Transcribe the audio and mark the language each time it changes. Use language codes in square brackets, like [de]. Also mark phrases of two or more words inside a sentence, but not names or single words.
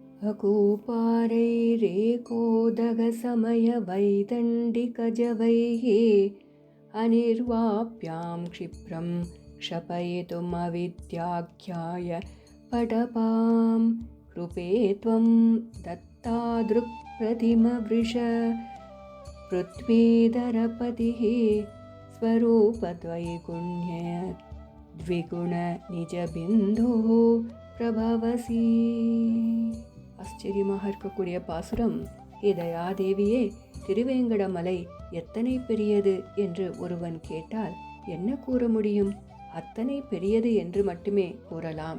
[sa] अकूपारैरेकोदगसमयवैदण्डिकजवैः अनिर्वाप्यां क्षिप्रं क्षपयितुमविद्याख्याय पटपां कृपे त्वं दत्तादृक्प्रतिमवृष पृथ्वीधरपतिः स्वरूपद्वैगुण्य द्विगुण निजबिन्दुः प्रभवसि. [ta] ஆச்சரியமாக இருக்கக்கூடிய பாசுரம். ஹே தயாதேவியே, திருவேங்கடமலை எத்தனை பெரியது என்று ஒருவன் கேட்டால் என்ன கூற முடியும்? அத்தனை பெரியது என்று மட்டுமே கூறலாம்.